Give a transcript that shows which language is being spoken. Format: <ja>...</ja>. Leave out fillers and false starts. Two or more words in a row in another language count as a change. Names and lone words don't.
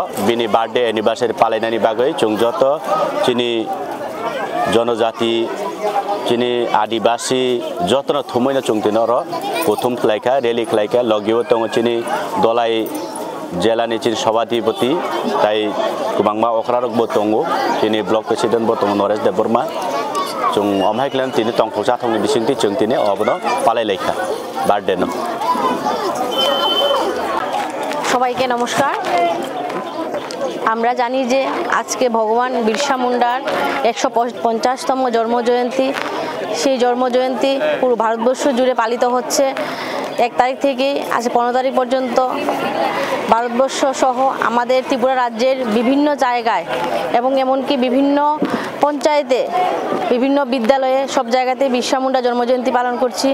<trp>बिनि</trp> <en>birthday anniversary</en> <trp>पालायनानि बागै चोंगजत चिनी जनजाति चिनी आदिवासी जतन थुमैना चोंगतिनो र प्रथम खलायका रेली खलायका लगियो तंग चिनी दलाई जेलानि चिनी सभाधिपति ताई कुबांगमा अखरारकबो दंगो चिनी ब्लक प्रेसिडेंट बो दंग नरेश देवबर्मा जों अमहायक्लान तिनि तंखौसा थंनि बिसिंति जों तिनि अबनो पालायलायखा बार्थडे न</trp> <bn>সবাইকে নমস্কার। আমরা জানি যে আজকে ভগবান বিরসা মুন্ডার 150তম জন্মজয়ন্তী। সেই জন্মজয়ন্তী পুরো ভারতবর্ষ জুড়ে পালিত হচ্ছে। 1 তারিখ থেকে আজ 15 তারিখ পর্যন্ত ভারতবর্ষ সহ আমাদের ত্রিপুরা রাজ্যের বিভিন্ন জায়গায় এবং এমনকি বিভিন্ন পঞ্চায়েতে বিভিন্ন বিদ্যালয়ে সব জায়গাতে বিরসা মুন্ডা জন্মজয়ন্তী পালন করছি।</bn>